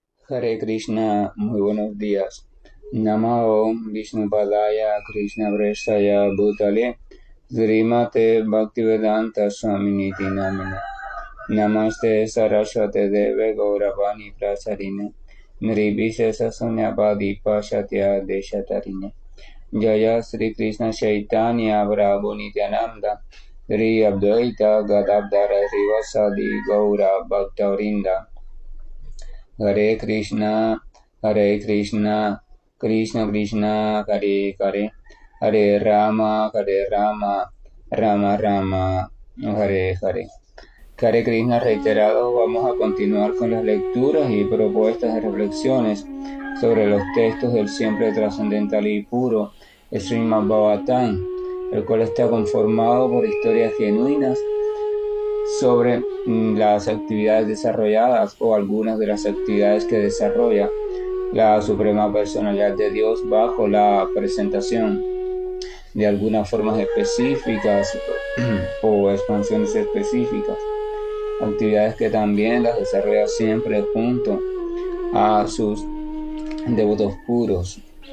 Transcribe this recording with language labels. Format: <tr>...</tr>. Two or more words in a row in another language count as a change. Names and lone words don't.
<sa>हरे कृष्ण,</sa> <es>muy buenos días.</es> <sa>नमो विष्णुपादाय कृष्ण प्रेष्ठाय भूतले श्रीमते भक्तिवेदान्त स्वामिनिति नामिने नमस्ते सारस्वते देवे गौरवाणी प्रचारिणे निर्विशेष शून्यवादि पाश्चात्य देशतारिणे जय श्री कृष्ण चैतन्य प्रभु नित्यानन्द श्री अद्वैत गदाधर श्रीवासादि गौर भक्तवृन्द हरे कृष्ण, कृष्ण कृष्ण, हरे हरे, हरे राम, राम राम, हरे हरे. हरे कृष्ण</sa> <es>reiterado, vamos a continuar con las lecturas y propuestas de reflexiones sobre los textos del siempre trascendental y puro Srimad Bhagavatam, el cual está conformado por historias genuinas sobre las actividades desarrolladas o algunas de las actividades que desarrolla la Suprema Personalidad de Dios bajo la presentación de algunas formas específicas o expansiones específicas, actividades que también las desarrolla siempre junto a sus devotos puros.</es>